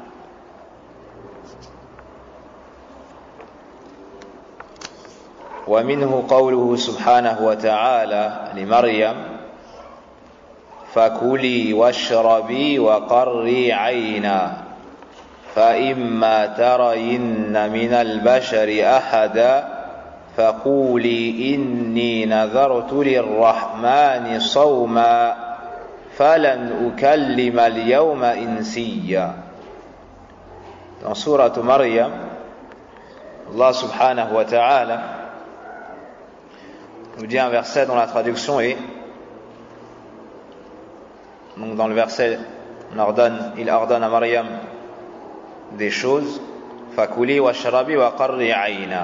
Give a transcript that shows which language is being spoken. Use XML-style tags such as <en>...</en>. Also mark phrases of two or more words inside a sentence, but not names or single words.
<ar>ومنه قوله سبحانه وتعالى لمريم فكلي واشربي وقري عينا فإما ترين من البشر أحدا فقولي إني نذرت للرحمن صوما فلن أكلم اليوم إنسيا.</ar> <fr>Dans Sourate Maryam,</fr> <ar>الله سبحانه وتعالى</ar> <fr>nous dit un verset dont la traduction est, donc dans le verset il ordonne à Maryam des choses,</fr> <ar>فكلي واشربي وقري عينا.</ar>